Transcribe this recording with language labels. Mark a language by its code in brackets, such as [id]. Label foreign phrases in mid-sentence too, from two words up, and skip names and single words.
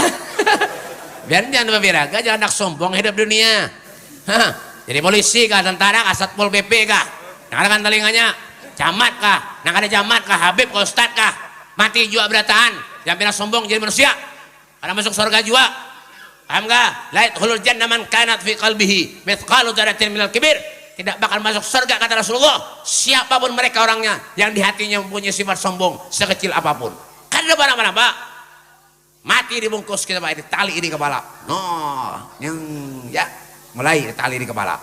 [bjn] Biar jangan berbiraga, jangan nak sombong hidup dunia. Jadi polisi kah, tentara kah, satpol pp kah, yang ada kan telinganya, camat kah, yang ada camat kah, habib kah, ustad kah, mati juga berataan, jangan pernah sombong jadi manusia, karena masuk surga juga. [id] Paham gak? [ar] لا يدخل الجنة من كان في قلبه مثقال ذرة من الكبر. [id] Tidak bakal masuk surga kata Rasulullah siapapun mereka orangnya yang di hatinya mempunyai sifat sombong sekecil apapun. Kan ada barang-barang Pak. Mati dibungkus kita Pak, tali di kepala. Yang ya mulai tali di kepala.